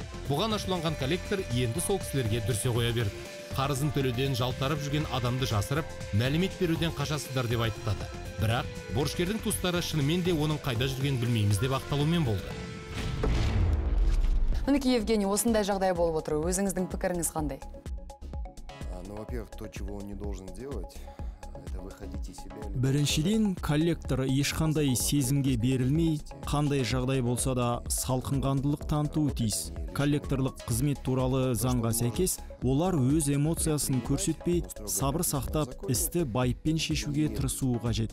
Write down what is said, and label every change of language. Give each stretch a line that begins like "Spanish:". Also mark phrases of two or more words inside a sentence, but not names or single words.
Kazakh: Бұған ашуланған коллектор енді сол кісілерге дүрсе қоя берді. Қарызын төлеуден жалтарып жүрген адамды жасырып, мәлімет беруден қашасыздар деп айыптады. Бірақ борышкердің туыстары шынымен де оның қайда жүргенін білмейміз деп ақталумен болды. Мінекей, Евгений, осындай жағдай болып отыр. Өзіңіздің пікіріңіз қандай?
Russian: Ну, во-первых, то, чего он не должен делать, это выходить из себя.
Kazakh: Біріншіден, коллектор ешқандай сезімге берілмей, қандай жағдай болса да салқынқандылық танытуы тиіс. Коллекторлық қызмет туралы заңға сәйкес, олар өз эмоциясын көрсетпей, сабыр сақтап, істі байыппен шешуге тырысуы қажет.